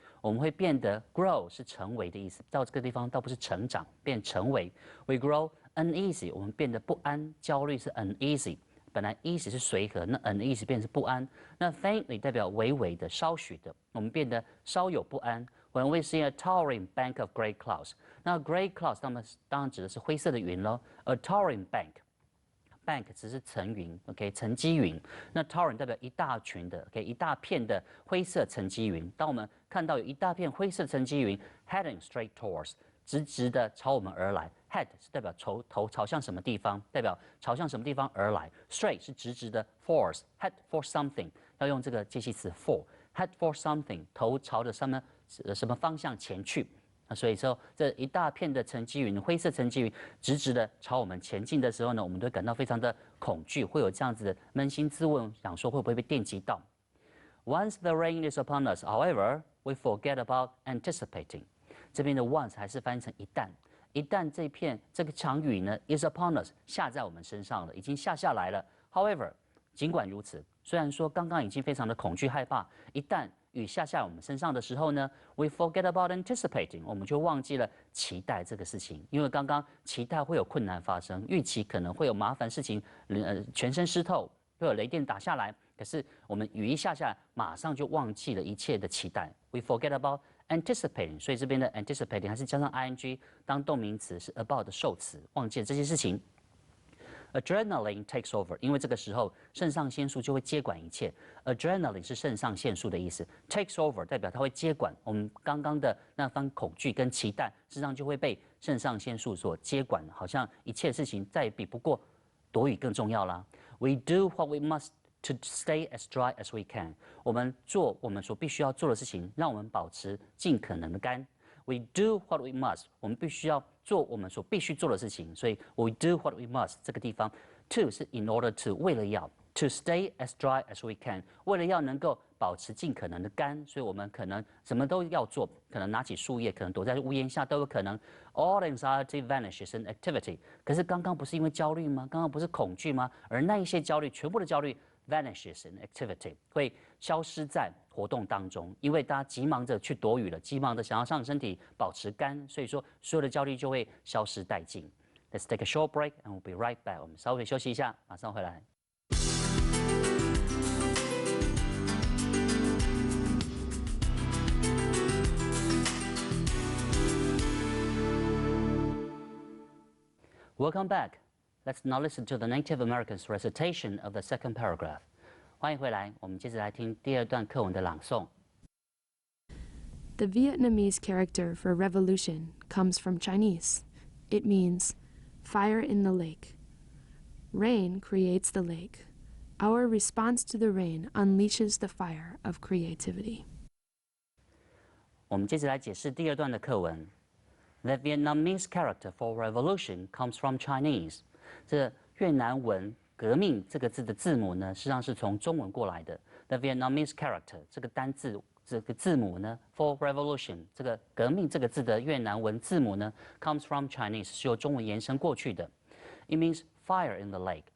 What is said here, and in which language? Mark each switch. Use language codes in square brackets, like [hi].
[zh] 我们会变得 grow 是成为的意思，到这个地方倒不是成长，变成为。 [en] We grow uneasy， [zh] 我们变得不安、焦虑是 uneasy。本来 easy 是随和，那 uneasy 变成不安。那 faintly 代表微微的、稍许的，我们变得稍有不安。 [en] When we see a towering bank of gray clouds， 那 gray clouds [zh] 当然指的是灰色的云咯。 [en] A towering bank [zh] 只是层云 ，OK， 层积云。那 towering 代表一大群的 ，OK， 一大片的灰色层积云。当我们看到有一大片灰色层积云 [en] heading straight towards， [zh] 直直的朝我们而来。 Head 是代表头朝向什么地方，代表朝向什么地方而来。 Straight 是直直的 ， [en] force head for something， [zh] 要用这个介系词 for。 [en] Head for something， [zh] 头朝着什么方向前去。所以说，这一大片的层积云，灰色层积云，直直的朝我们前进的时候呢，我们都会感到非常的恐惧，会有这样子的扪心自问，想说会不会被电击到。 [en] Once the rain is upon us, however, we forget about anticipating。 [zh] 这边的 once 还是翻译成一旦，一旦这个场雨呢 [en] is upon us [zh] 下在我们身上了，已经下来了。 However， 尽管如此，虽然说刚刚已经非常的恐惧害怕，一旦雨下我们身上的时候呢 ， [en] we forget about anticipating， [zh] 我们就忘记了期待这个事情，因为刚刚期待会有困难发生，预期可能会有麻烦事情，全身湿透，会有雷电打下来。可是我们雨一下来，马上就忘记了一切的期待。 [en] We forget about anticipating， [zh] 所以这边的 anticipating 还是加上 ing 当动名词，是 about 的受词，忘记了这些事情。 [en] Adrenaline takes over， [zh] 因为这个时候肾上腺素就会接管一切。 Adrenaline 是肾上腺素的意思 ，takes over 代表它会接管我们刚刚的那番恐惧跟期待，事实上就会被肾上腺素所接管，好像一切事情再也比不过躲雨更重要啦。 [en] We do what we must to stay as dry as we can。 [zh] 我们做我们所必须要做的事情，让我们保持尽可能的干。 [en] We do what we must， [zh] 我们必须要做我们所必须做的事情，所以 we do what we must 这个地方 to 是 in order to 为了要 [en] to stay as dry as we can， [zh] 为了要能够保持尽可能的干，所以我们可能什么都要做，可能拿起树叶，可能躲在屋檐下都有可能。 [en] All anxiety vanishes in activity。 [zh] 可是刚刚不是因为焦虑吗？刚刚不是恐惧吗？而那一些焦虑，全部的焦虑 [en] vanishes in activity， [zh] 会消失在活动当中，因为大家急忙着去躲雨了，急忙的想要让身体保持干，所以说所有的焦虑就会消失殆尽。 [en] Let's take a short break and we'll be right back。 [zh] 我们稍微休息一下，马上回来。 [en] Welcome back. Let's now listen to the Native Americans' recitation of the second paragraph. [zh] 欢迎回来，我们接着来听第二段课文的朗诵。 [en] The Vietnamese character for revolution comes from Chinese. It means fire in the lake. Rain creates the lake. Our response to the rain unleashes the fire of creativity. [zh] 我们接着来解释第二段的课文。 [en] The Vietnamese character for revolution comes from Chinese. [zh] 这越南文革命这个字的字母呢，实际上是从中文过来的。 [en] The Vietnamese character [zh] 这个单字这个字母呢 ，for revolution 这个革命这个字的越南文字母呢 ， [en] comes from Chinese [zh] 是由中文延伸过去的。 [en] It means fire in the lake。